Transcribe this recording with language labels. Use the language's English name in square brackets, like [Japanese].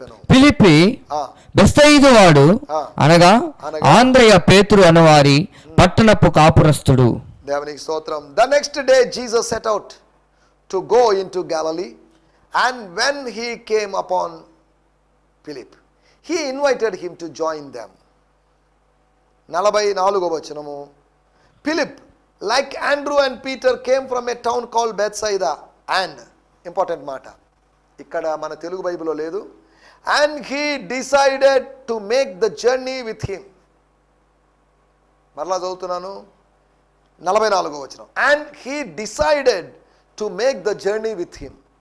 [Telugu] ఫిలిప్పి బెస్తయిదు వాడు, అనగా ఆంద్రేయ పేతురు అనువారి పట్టణపు కాపురస్తుడు. దేవునికి స్తోత్రం. [English] The next day Jesus set out to go into Galilee, and when he came upon Philip, he invited him to join them. [Telugu] 44వ వచనము. Philip [English] like Andrew and Peter came from a town called Bethsaida and important [Telugu] మాట ఇక్కడ మన తెలుగు బైబిల్లో లేదు. [English] And he decided to make the journey with him. [Telugu] మరలా చదువుతున్నాను 44వ వచనం. [English] And he decided to make the journey with him.